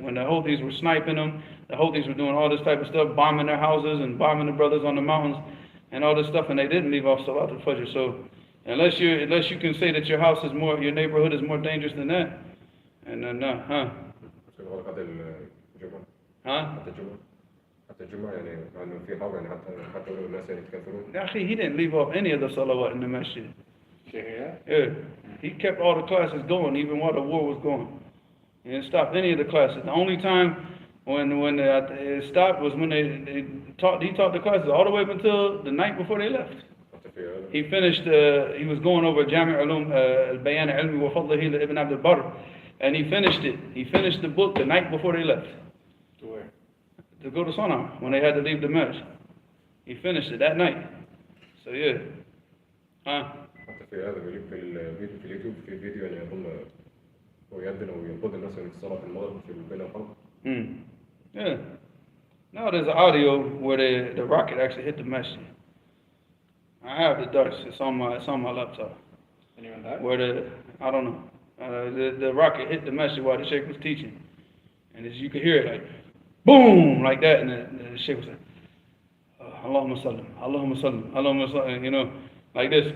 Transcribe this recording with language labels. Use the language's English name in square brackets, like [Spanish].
[English] When the Houthis were sniping them, the Houthis were doing all this type of stuff, bombing their houses and bombing the brothers on the mountains and all this stuff, and they didn't leave off Salat al-Fajr. So unless you can say that your house is more, your neighborhood is more dangerous than that, and then huh? [Arabic] حتى الجمعة [English] Huh? [Arabic] حتى الجمعة يعني مع إنه في حرب يعني حتى لو الناس يعني يتكفرون. [English] Actually, he didn't leave off any of the salawat in the masjid. Yeah. Yeah, he kept all the classes going even while the war was going. He didn't stop any of the classes. The only time when it stopped was when he taught the classes all the way up until the night before they left. He finished, he was going over Jami' Ulum al-Bayan al-Ilmi wa Fadlihi li Ibn Abd al-Barr, and he finished it. He finished the book the night before they left. To where? To go to Sana'a, when they had to leave the masjid. He finished it that night. So yeah. Huh? [Arabic] حتى في هذا بيجيب في اليوتيوب في فيديو يعني يظن هو يأذن أو ينقذ الناس من الصلاة في المغرب في بين الحرب. [English] Yeah. Now there's an audio where the rocket actually hit the masjid. I have the darts. It's on my laptop. Anyone died? Where I don't know. The rocket hit the masjid while the sheikh was teaching, and you could hear it like boom like that, and the sheikh was like, Allahumma sallim, Allahumma sallim, Allahumma sallim, you know, like this.